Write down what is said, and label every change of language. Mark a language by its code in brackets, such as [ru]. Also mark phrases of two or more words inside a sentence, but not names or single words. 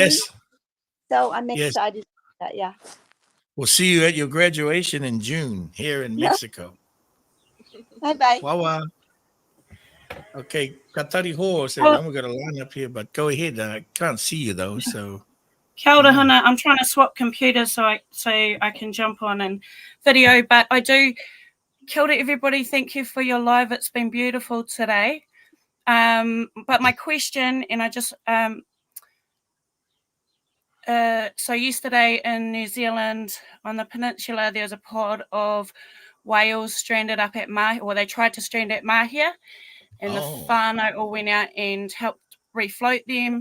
[en] So I'm Yes. excited about that. Yeah. We'll see you at your graduation in June here in Mexico. Bye-bye. Wawa. Okay, Katari Ho said, Well- I'm going to line up here, but go ahead. I can't see you, though, so... [mi] Kia ora, Huna. [en] I'm trying to swap computers so I can jump on and video, but I do. [mi] Kia ora, [en] everybody. Thank you for your live. It's been beautiful today. But my question, and I just so yesterday in New Zealand on the peninsula, there was a pod of whales stranded up at Mahia, or they tried to strand at Mahia, and the whānau all went out and helped refloat them.